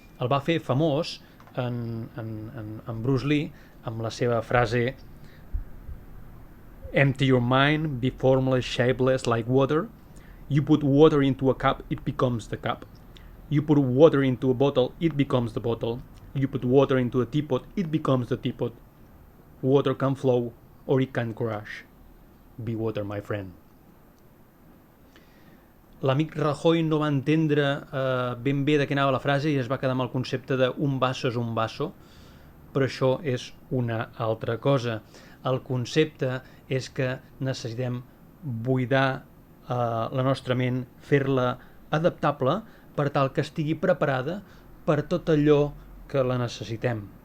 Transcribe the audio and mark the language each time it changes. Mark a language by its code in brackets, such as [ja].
[ca] El va fer famós en Bruce Lee amb la seva frase [en] Empty your mind, be formless, shapeless like water. You put water into a cup, it becomes the cup. You put water into a bottle, it becomes the bottle. You put water into a teapot, it becomes the teapot. Water can flow or it can crash. Be water, my friend. [ca] L'amic Rajoy no va entendre ben bé de què anava la frase i es va quedar amb el concepte de un vaso és un vaso, però això és una altra cosa. El concepte és que necessitem buidar la nostra ment, fer-la adaptable per tal que estigui preparada per tot allò que la necessitem.